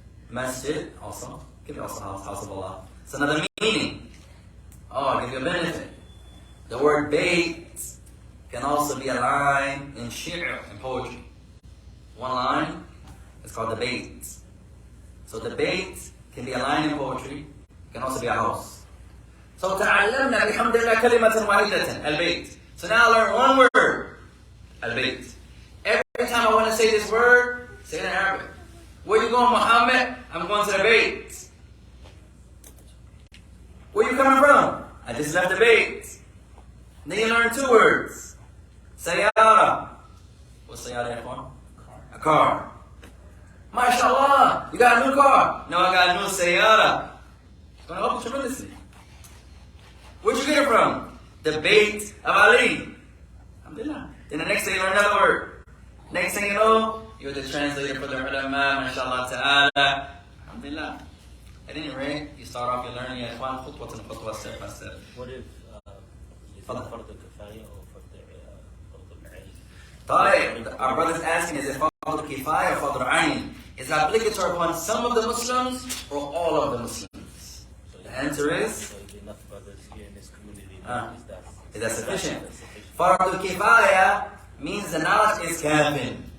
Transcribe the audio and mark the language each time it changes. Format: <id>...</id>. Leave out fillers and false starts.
<en>Masjid, also. It can be also house of Allah. It's another meaning. Oh, I'll give you a benefit. The word bait can also be a line in shi'r, in poetry. One line is called the bait. So the bait can be a line in poetry, can also be a house.</en> <ar>So تعلمنا بحمد الله كلمة واحدة البيت.</ar> <en>So now I learn one word, البيت. Every time I want to say this word, say it in Arabic. Where you going, Muhammad? I'm going to the bait. Where you coming from? I just left the bait. Then you learn two words. Sayyara. What's sayyara, ikhwan? A car. MashaAllah, you got a new car. No, I got a new sayyara. It's going to help you tremendously. Where'd you get it from? The bait of Ali. Alhamdulillah. Then the next day you learn another word. Next thing you know, you're the translator for the ulama, mashallah ta'ala. Alhamdulillah. At any rate, you start off your learning at ikhwan,</en> <ar>khutwatan khutwa,</ar> <en>step by step. What if</en> <ar>فرض كفاية أو فرض عين؟</ar> <en>طيب, our brother's asking, is it fardu kifaya or fardu ayn? Is it obligatory upon some of the Muslims or all of the Muslims? The answer is, So enough brothers here in this community, is that sufficient? Fardu kifaya means the knowledge is kafin.</en>